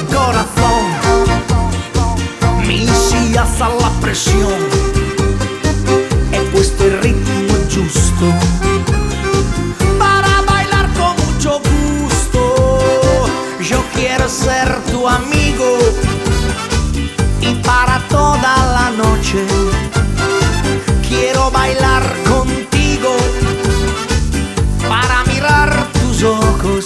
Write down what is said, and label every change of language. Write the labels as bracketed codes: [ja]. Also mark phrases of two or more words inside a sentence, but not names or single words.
[it] corazón, mi si alza la presión, e questo è il ritmo giusto [es] para bailar con mucho gusto. Yo quiero ser tu amigo y para toda la noche quiero bailar contigo para mirar tus ojos.